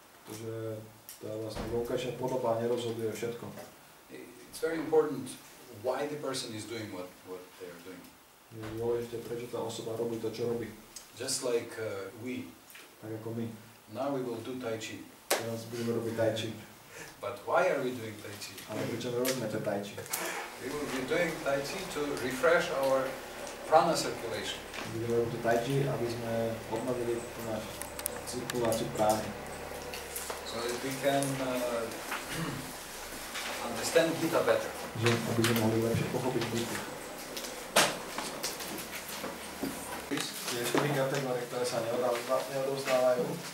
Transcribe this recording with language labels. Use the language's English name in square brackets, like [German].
[Slovak] Takže tá vlastne vonkajšia podoba nerozhoduje všetko. [English] It's very important why the person is doing what they are doing. [Slovak] Je dôležité, prečo tá osoba robí to, čo robí. [English] Just like we. [Slovak] Tak ako my. [English] Now we will do Tai Chi. [Slovak] Teraz budeme robiť Tai Chi. [English] But why are we doing Tai Chi? [Slovak] Ale prečo my robíme to Tai Chi? [English] We will be doing Tai Chi to refresh our prana circulation. [Slovak] Budeme robiť Tai Chi, aby sme obnovili našu cirkuláciu prány. [English] So that we can understand Gita better. [Slovak] Že aby sme mohli lepšie pochopiť Gitu. Tie 4 kategórie, ktoré sa neodovzdávajú.